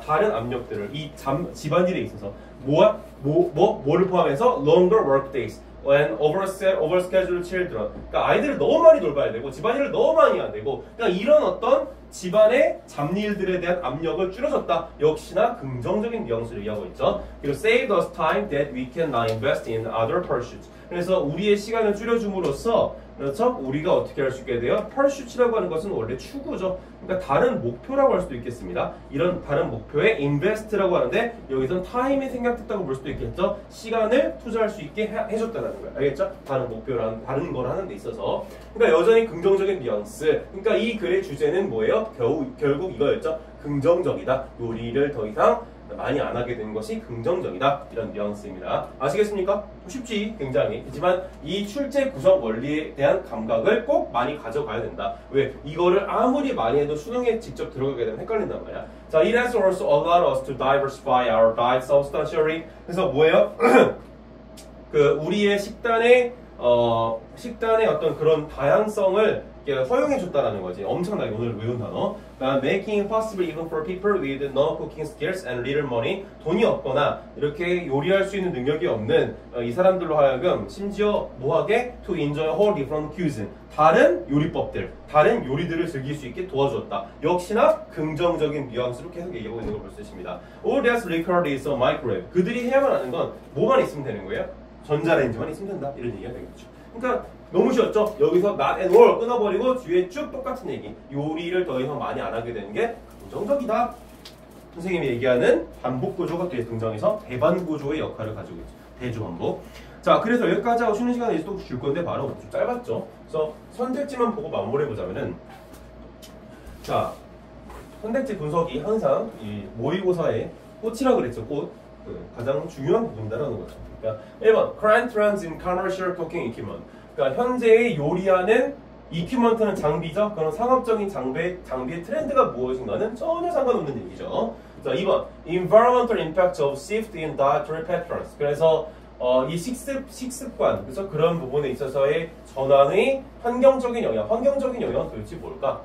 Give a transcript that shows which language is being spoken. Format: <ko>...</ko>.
<ko>다른 압력들을 이 집안일에 있어서 뭐를 포함해서</ko> <en>longer work days and overscheduled children.</en> <ko>그러니까 아이들을 너무 많이 돌봐야 되고 집안일을 너무 많이 해야 되고 그러니까 이런 어떤 집안의 잡일들에 대한 압력을 줄여줬다. 역시나 긍정적인 뉘앙스를 얘기하고 있죠.</ko> <en>그리고 save us time that we can now invest in other pursuits.</en> <ko>그래서 우리의 시간을 줄여줌으로써 그렇죠? 우리가 어떻게 할 수 있게 돼요? pursuit이라고 하는 것은 원래 추구죠. 그러니까 다른 목표라고 할 수도 있겠습니다. 이런 다른 목표에 invest라고 하는데 여기선 time이 생략됐다고 볼 수도 있겠죠. 시간을 투자할 수 있게 해줬다는 거예요. 알겠죠? 다른 목표라는 다른 걸 하는 데 있어서. 그러니까 여전히 긍정적인 뉘앙스. 그러니까 이 글의 주제는 뭐예요? 결국 이거였죠. 긍정적이다. 요리를 더 이상 많이 안 하게 된 것이 긍정적이다. 이런 뉘앙스입니다. 아시겠습니까? 쉽지 굉장히. 하지만 이 출제 구성 원리에 대한 감각을 꼭 많이 가져가야 된다. 왜? 이거를 아무리 많이 해도 수능에 직접 들어가게 되면 헷갈린단 말이야.</ko> <en>자, it has also allowed us to diversify our diet substantially.</en> <ko>그래서 뭐예요? 그 우리의 식단의 어떤 그런 다양성을 허용해 줬다라는 거지. 엄청나게 오늘 외운 단어.</ko> <en>Making it possible even for people with no cooking skills and little money.</en> <ko>돈이 없거나 이렇게 요리할 수 있는 능력이 없는 이 사람들로 하여금 심지어 뭐하게</ko> <en>to enjoy a whole different cuisine.</en> <ko>다른 요리법들, 다른 요리들을 즐길 수 있게 도와주었다. 역시나 긍정적인 뉘앙스로 계속 얘기하고 있는 걸 볼 수 있습니다.</ko> <en>All that's required is a microwave.</en> <ko>그들이 해야만 하는 건 뭐만 있으면 되는 거예요? 전자레인지만 있으면 된다. 이런 얘기가 되겠죠. 그러니까 너무 쉬웠죠? 여기서 not and all 끊어버리고 뒤에 쭉 똑같은 얘기. 요리를 더 이상 많이 안 하게 되는 게 긍정적이다. 선생님이 얘기하는 반복 구조가 등장해서 대반 구조의 역할을 가지고 있죠. 대주반복. 자, 그래서 여기까지 하고 쉬는 시간에 이제 또 줄 건데 바로 좀 짧았죠. 그래서 선택지만 보고 마무리해보자면은 자, 선택지 분석이 항상 이 모의고사의 꽃이라고 그랬죠. 꽃. 가장 중요한 부분이라는 거죠. 그러니까 1번</ko> <en>current trends in commercial cooking equipment.</en> <ko>그러니까 현재의 요리하는 equipment는 장비죠. 그런 상업적인 장비의 트렌드가 무엇인가는 전혀 상관없는 얘기죠.</ko> <en>자, 2번 environmental impact of shift in dietary patterns.</en> <ko>그래서 이 식습관, 그래서 그런 부분에 있어서의 전환의 환경적인 영향 도대체 뭘까?</ko>